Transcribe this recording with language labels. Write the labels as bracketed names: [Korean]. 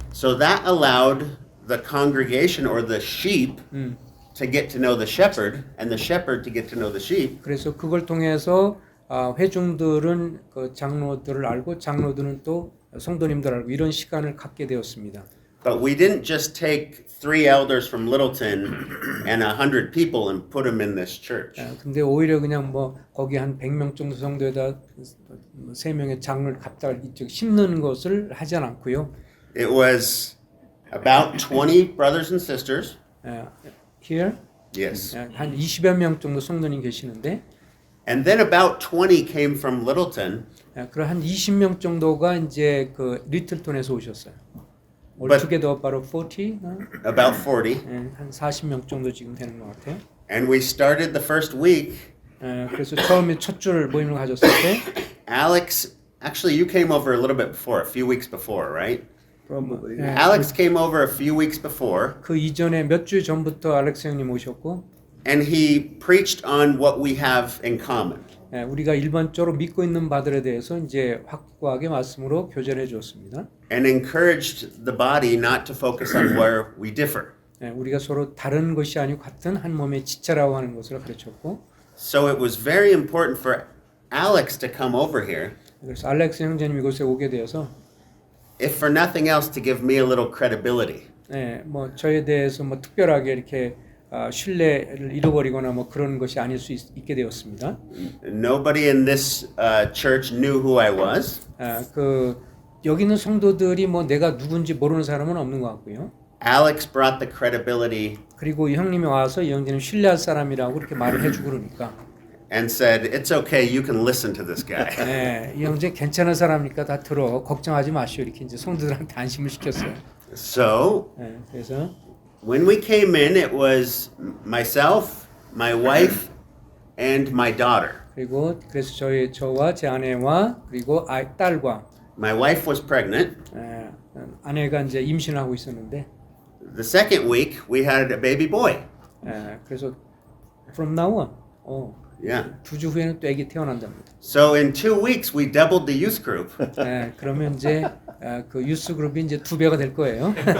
[English] So that allowed the congregation or the sheep to get to know the shepherd, and the shepherd to get to know the sheep. [Korean] 그래서 그걸 통해서 회중들은 그 장로들을 알고 장로들은 또 성도님들을 알고 이런 시간을 갖게 되었습니다. [English] But we didn't just take 3 elders from Littleton and 100 people and put them in this church. [Korean] 근데 오히려 그냥 뭐 거기 한 100명 정도 성도에다 3명의 장로를 갖다 이쪽 심는 것을 하지 않았고요. [English] It was about 20 brothers and sisters. Here Yes. [Korean] 한 20여 명 정도 성도님 계시는데 [English] And then about 20 came from Littleton. [Korean] 그럼 한 20명 정도가 이제 그 리틀턴에서 오셨어요. [English] altogether about 40, about 40. [Korean] 한 40명 정도 지금 되는 것 같아요. [English] And we started the first week. [Korean] 그래서 처음에 첫 줄 모임을 가졌을 때 [English] Alex, actually, you came over a little bit before, a few weeks before, right? Probably. Alex came over a few weeks before, [Korean] 그 이전에 몇 주 전부터 알렉스 형님 오셨고 [English] and he preached on what we have in common. [Korean] 우리가 일반적으로 믿고 있는 바들에 대해서 이제 확고하게 말씀으로 교제를 해주었습니다. [English] And encouraged the body not to focus on where we differ. [Korean] 우리가 서로 다른 것이 아니고 같은 한 몸의 지체라고 하는 것을 가르쳤고 [English] So it was very important for Alex to come over here, [Korean] 그래서 알렉스 형제님 이곳에 오게 되어서 [English] if for nothing else, to give me a little credibility. [Korean] 뭐 저에 대해서 뭐 특별하게 이렇게 신뢰를 잃어버리거나 뭐 그런 것이 아닐 수 있게 되었습니다. [English] Nobody in this church knew who I was. [Korean] 그 여기 있는 성도들이 뭐 내가 누군지 모르는 사람은 없는 것 같고요. [English] Alex brought the credibility [Korean] 그리고 이 형님이 와서 이 형제는 신뢰할 사람이라고 이렇게 말을 해주고 그러니까 [English] and said, "It's okay, you can listen to this guy." [Korean] 이 형제 괜찮은 사람이니까 다 들어 걱정하지 마시오 이렇게 이제 성도들한테 안심을 시켰어요. [English] So [Korean] 그래서 [English] when we came in, it was myself, my wife, and my daughter. [Korean] 그리고 그래서 저와 제 아내와 그리고 딸과 [English] My wife was pregnant. [Korean] 아내가 이제 임신하고 있었는데 [English] The second week, we had a baby boy. [Korean] 그래서 [English] from now on Yeah. [Korean] 2주 후에는 또 아기 태어난답니다. [English] So in 2 weeks, we doubled the youth group [Korean] 그러면 이제 그 유스 그룹이 이제 2배가 될 거예요.